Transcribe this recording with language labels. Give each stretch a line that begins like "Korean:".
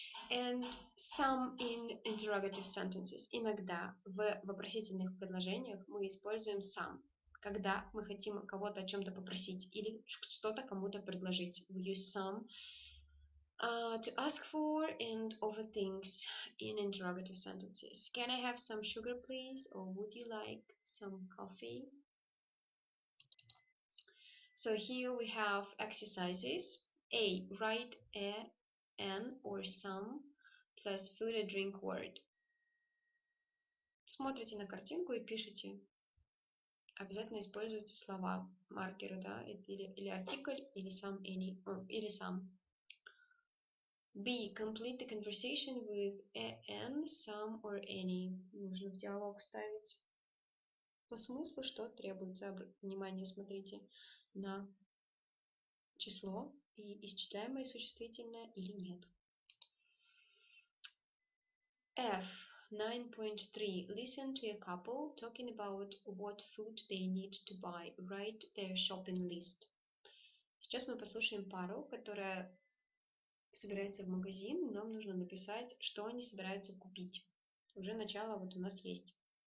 English: And some in interrogative sentences.
Russian: Иногда в вопросительных предложениях мы используем some, когда мы хотим кого-то о чем-то попросить или что-то кому-то предложить.
English: We use some to ask for and offer things in interrogative sentences. Can I have some sugar, please? Or would you like some coffee? So here we have exercises. A. Write an or some plus food or drink word.
Russian: Смотрите на картинку и пишите. Обязательно используйте слова, маркеры, да, или артикль, или some, any, или some.
English: B. Complete the conversation with an, some or any.
Russian: Нужно в диалог вставить по смыслу, что требуется. Внимание, смотрите на число и исчисляемое существительное или нет.
English: F. 9.3. Listen to a couple talking about what food they need to buy. Write their shopping list.
Russian: Сейчас мы послушаем пару, которая собирается в магазин. Нам нужно написать, что они собираются купить. Уже начало вот у нас есть.